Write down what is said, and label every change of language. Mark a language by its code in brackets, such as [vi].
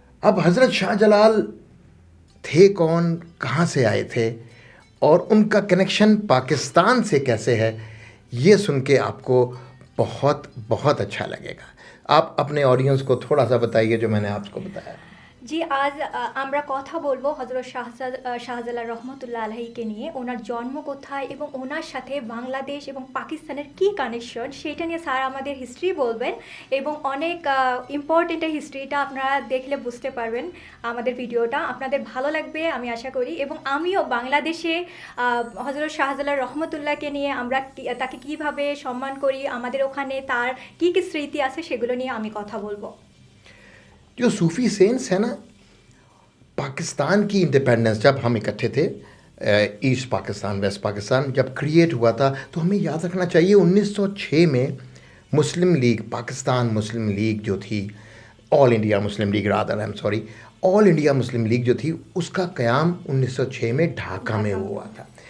[hi] अब हज़रत शाह जलाल थे कौन, कहाँ से आए थे और उनका कनेक्शन पाकिस्तान से कैसे है, ये सुन के आपको बहुत बहुत अच्छा लगेगा। आप अपने ऑडियंस को थोड़ा सा बताइए जो मैंने आपको बताया। [bn] জি, আজ আমরা কথা বলবো হযরত শাহজালাল রহমতুল্লাহ আলাইহিকে নিয়ে। ওনার জন্ম কোথায় এবং ওনার সাথে বাংলাদেশ এবং পাকিস্তানের কী কানেকশন সেটা নিয়ে স্যার আমাদের হিস্ট্রি বলবেন এবং অনেক ইম্পর্টেন্ট এই হিস্ট্রিটা আপনারা দেখলে বুঝতে পারবেন। আমাদের ভিডিওটা আপনাদের ভালো লাগবে আমি আশা করি এবং আমিও বাংলাদেশে হযরত শাহজালাল রহমতুল্লাহকে নিয়ে আমরা তাকে কীভাবে সম্মান করি, আমাদের ওখানে তার কী কী স্মৃতি আছে সেগুলো নিয়ে আমি কথা বলবো। [hi] जो सूफ़ी सेंट्स हैं ना, पाकिस्तान की इंडिपेंडेंस जब हम इकट्ठे थे, ईस्ट पाकिस्तान वेस्ट पाकिस्तान जब क्रिएट हुआ था, तो हमें याद रखना चाहिए 1906 में मुस्लिम लीग, पाकिस्तान मुस्लिम लीग जो थी, all India Muslim league rather, I am sorry, all India Muslim league जो थी उसका क़याम 1906 में ढाका में हुआ था।